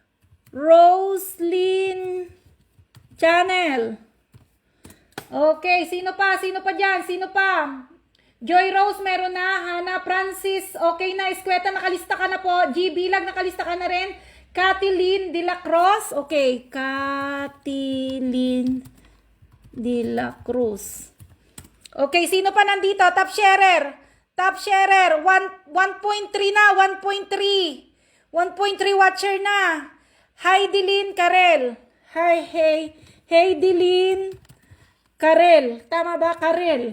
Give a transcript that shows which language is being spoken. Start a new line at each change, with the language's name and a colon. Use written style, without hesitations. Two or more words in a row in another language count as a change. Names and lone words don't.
Filipino: Roslyn Channel. Okay, sino pa dyan? Joy Rose, meron na. Hana Francis, okay na. Eskweta, nakalista ka na po. G. Bilag, nakalista ka na rin. Kathleen de la Cruz. Okay, Kathleen de la Cruz. Okay, sino pa nandito?
English: Top sharer.
Filipino: 1.3 na. 1.3 watcher na. Heidelin Karel. Heidelin Karel. Tama ba, Karel?